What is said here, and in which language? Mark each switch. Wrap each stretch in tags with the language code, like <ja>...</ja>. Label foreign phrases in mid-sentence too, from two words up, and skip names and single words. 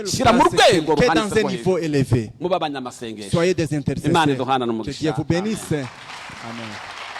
<rw>shyira mu</rw> <fr>place</fr> <rw>rwego</rw> <fr>quelqu'un</fr> <rw>ruhanitse</rw> <fr>dans un</fr> <rw>rwo</rw> <fr>niveau</fr> <rw>hejuru</rw> <fr>élevé.</fr> <rw>mube abanyamasengesho</rw> <fr>Soyez des</fr> <rw>Imana</rw> <fr>intercesseurs.</fr> <rw>iduhana</rw> <fr>Que</fr> <rw>n'umugisha.</rw> <fr>Dieu vous bénisse. Amen.</fr>